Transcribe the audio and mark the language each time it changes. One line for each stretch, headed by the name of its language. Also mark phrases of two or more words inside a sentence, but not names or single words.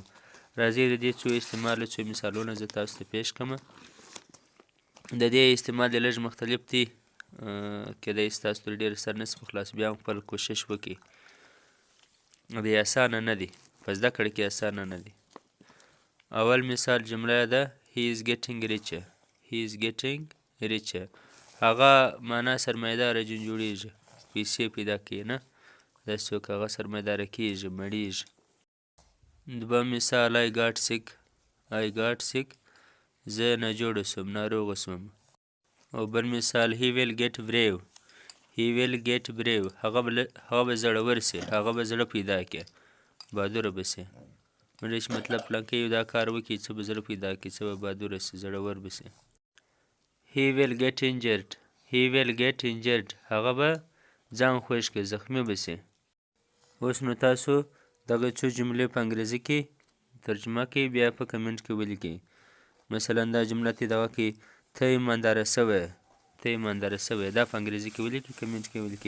Pashto: راځئ د دې څو استعماله څو مثالونه زه تاسو ته پیش کړم. د دې استعمال یې لږ مختلف دی، کیدای شي تاسو ترې ډېر سر نشئ په خلاص، بیا هم خپل کوشش وکړئ. دی اسانه نه دی، په زده کړه کې اسانه نه دی. اول مثال جمله ده
English: he is getting richer. he is getting richer.
Pashto: هغه معنا سرمایه‌داره جن جوړیږي، پیسې پیدا کوي، نه داسې څوک هغه سرمایه‌داره کیږي، مړیږي. دویم مثال
English: I got sick. I got sick.
Pashto: زه ناجوړه شوم، ناروغه شوم. او بل مثال
English: he will get brave. he will get brave.
Pashto: هغه به زړور سي، هغه به زړه پیدا کړي، بهادره به سي. مړی چې مطلب پلانکی یو دا کار وکړي څه به زړه پیدا کړي، څه به بهادره سي، زړور به سي.
English: he will get injured. he will get injured.
Pashto: هغه به ځان خوږ کړي، زخمي به سي. اوس نو تاسو دغه څو جملې په انګریزي کې ترجمه کړئ، بیا په کمنټ کې ولیکئ. مثلا دا جمله ته دغه کې ته ایمانداره سوی، ته ایمانداره سوی، دا په انګریزي کې ولیکئ، کمنټ کې ولیکئ.